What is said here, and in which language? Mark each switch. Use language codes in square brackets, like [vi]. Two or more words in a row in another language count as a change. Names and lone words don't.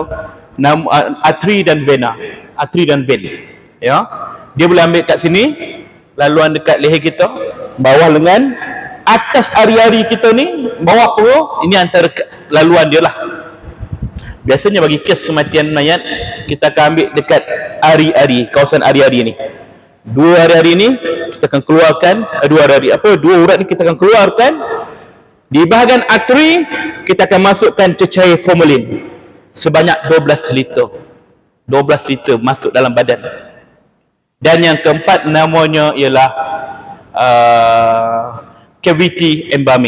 [ms] Arteri dan vena. Arteri dan vein. Ya. Dia boleh ambil kat sini, laluan dekat leher kita, bawah lengan, atas ari-ari kita ni, bawah perut, ini antara laluan dia lah. Biasanya bagi kes kematian mayat, kita akan ambil dekat ari-ari, kawasan ari-ari ni. 2 ari-ari ni kita akan keluarkan, 2 urat ni kita akan keluarkan. Di bahagian arteri kita akan masukkan cecair formalin sebanyak 12 liter. 12 liter masuk dalam badan. Dan yang keempat namanya ialah [en] cavity embalming.